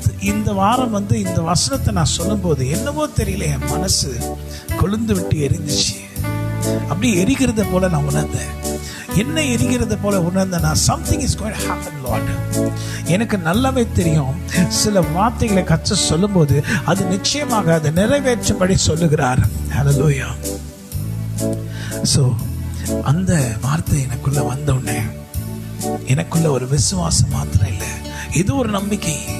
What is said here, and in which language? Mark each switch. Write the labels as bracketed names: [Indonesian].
[Tamil] இந்த வாரம் இந்த வசனத்தை நான் சொல்லும்போது என்னவோ தெரியல, என் மனசு கொழுந்து விட்டு எரிஞ்சிச்சு. அப்படி எரிகிறத போல நான் உணர்ந்தேன். என்ன எரிகிறத போல உணர்ந்தேன்னா, [English] something is going to happen Lord. [Tamil] எனக்கு நல்லாவே தெரியும், சில வார்த்தைகளை கர்த்தர் சொல்லும்போது அது நிச்சயமாக அதை நிறைவேற்றும்படி சொல்லுகிறார். ஹல்லேலூயா. ஸோ அந்த வார்த்தை எனக்குள்ள வந்த உடனே எனக்குள்ள ஒரு விசுவாசம் மாத்திரம் இல்லை, இது ஒரு நம்பிக்கை.